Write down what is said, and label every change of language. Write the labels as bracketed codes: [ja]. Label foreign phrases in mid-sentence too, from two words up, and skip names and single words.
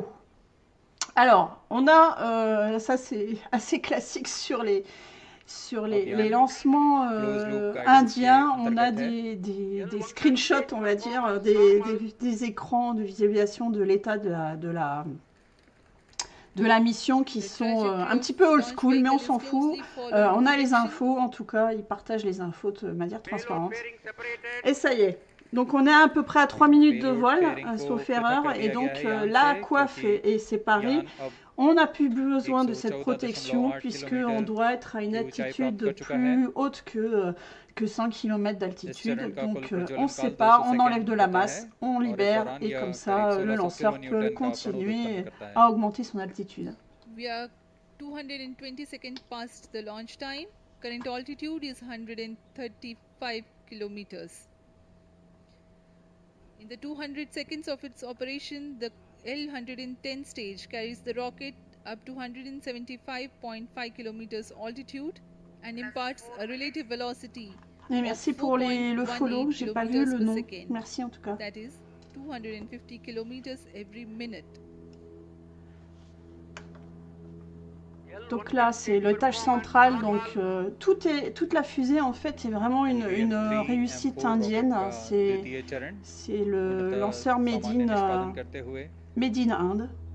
[fr] Alors, on a, ça c'est assez classique sur les lancements indiens, on a des screenshots, on va dire, des écrans de visualisation de l'état de la mission qui sont un petit peu [en] old school, [fr] mais on s'en fout. On a les infos, en tout cas, ils partagent les infos de manière transparente. Et ça y est, Donc on est à peu près à 3 minutes de [hi] Payload [fr] vol, [hi] fairing को [fr] sauf [hi] पृथक [fr] erreur, [hi] कर [fr] et [hi] दिया [fr] donc [hi] गया है यान [fr] la [hi] से, [fr] coiffe [hi] क्योंकि [fr] est séparée. [hi] यान अब [fr] On n'a plus besoin de cette [hi] 114,8 [fr] protection puisqu'on doit être à une [hi] की ऊंचाई [fr] altitude [hi] प्राप्त कर चुका है। [fr] plus haute que 100 km d'altitude. [hi] चरण का [fr] Donc [hi] कुल प्रज्वलन [fr] on [hi] काल [fr] sépare, [hi] 200 [fr] on enlève de la [hi] सेकंड होता [fr] masse, [hi] है [fr] on [hi] और इस [fr] libère [hi] दौरान [fr] et [hi] यह [fr] comme [hi] करीब [fr] ça le [hi] 1600 [fr] lanceur [hi] किलोन्यूटन [fr] peut [hi] का प्रणोद [fr] continuer [hi] उत्पन्न करता है। [fr] à augmenter son altitude. [en] We are 220 seconds past the launch time. Current altitude is 135 kilometers. In the 200 seconds of its operation, the L-110 stage carries the rocket up to 175.5 kilometers altitude and imparts a relative velocity [fr] Et merci pour le follow, j'ai pas vu le nom. Merci en tout cas. [en] that is 250 kilometers every minute. [fr] Donc là, c'est l'étage central. Donc toute la fusée en fait est vraiment une réussite indienne. C'est le lanceur [en] Made in [fr] Inde.